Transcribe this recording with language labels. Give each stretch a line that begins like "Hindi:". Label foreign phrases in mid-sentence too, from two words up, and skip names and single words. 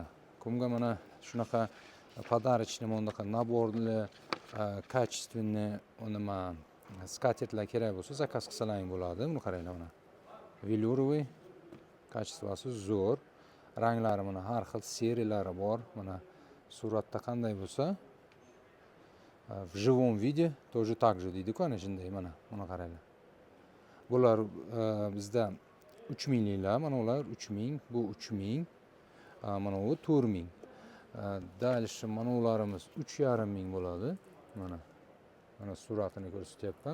Uzbek: Kimga mana shunaqa podarочный, bunaqa naborli, качественный, nima skatertlar kerak bo'lsa, zakaz qilsalaring bo'ladi. Buni qaranglar mana. Veluroviy, kачествоsi zo'r. Ranglari mana har xil seriyalari bor. Mana suratda qanday bo'lsa,
Russian: в живом виде тоже так же
Uzbek: deydi-ku, ana shunday mana. Buni qaranglar. Bular bizda 3000 liklar, mana ular 3000, bu 3000, mana bu 4000. Dalishi mana ularimiz 3500 bo'ladi. Mana suratini ko'rsatyapman.